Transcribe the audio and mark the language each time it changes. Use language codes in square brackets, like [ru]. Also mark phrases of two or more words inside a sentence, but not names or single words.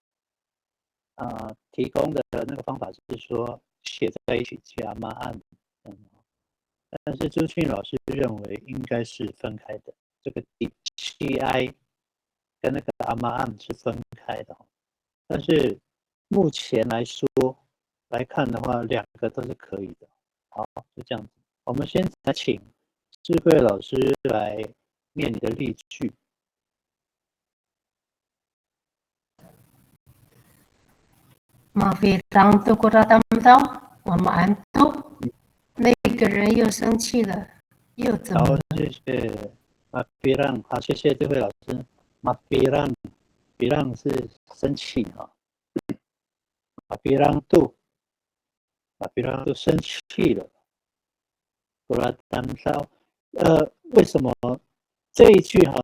[zh] 提供的那个方法是说写在一起加妈案，但是朱庆老师认为应该是分开的，这个 DCI 跟那个阿妈案是分开的，但是目前来看的话，两个都是可以的。好，就这样子。我们先来请智慧老师来念你的例句。 [ami] Mafirang tu kuratam tau, mamaan tu， [zh] 那个人又生气了，又怎么了？好，谢谢马比让，好，谢谢智慧老师。马比让是生气哈，马比让度生气了。 [ami] kuratam tau， [zh] 为什么这一句哈？